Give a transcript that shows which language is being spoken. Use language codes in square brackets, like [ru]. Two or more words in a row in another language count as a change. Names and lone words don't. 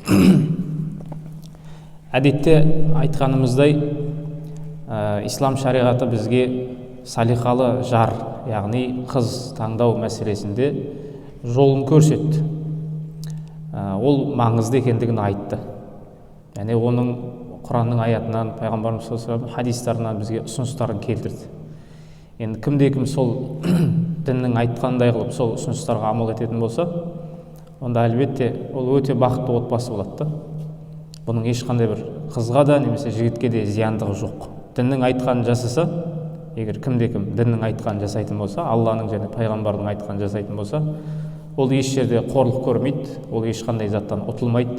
[kk] Әдетте айтқанымыздай, ислам шариғаты бізге салиқалы жар, яғни қыз таңдау мәселесінде жолын көрсетті. Ол маңызды екендігін айтты. Яғни оның Құранның аятынан, пайғамбарымыз [ar] صلى الله عليه وسلم [kk] хадистарынан бізге ұсыныстарын келтірді. Енді кімде-кім сол діннің айтқандай қылып сол ұсыныстарға амал ететін болса, онда әлбетте ол өте бақытты отбасы болады. Бұның ешқандай бір қызға да немесе жігітке де зияндығы жоқ. Діннің айтқанын жасаса, егер кімде-кім діннің айтқанын жасайтын болса, Алланың және пайғамбардың айтқанын жасайтын болса, ол еш жерде қорлық көрмейді, ол ешқандай заттан ұтылмайды.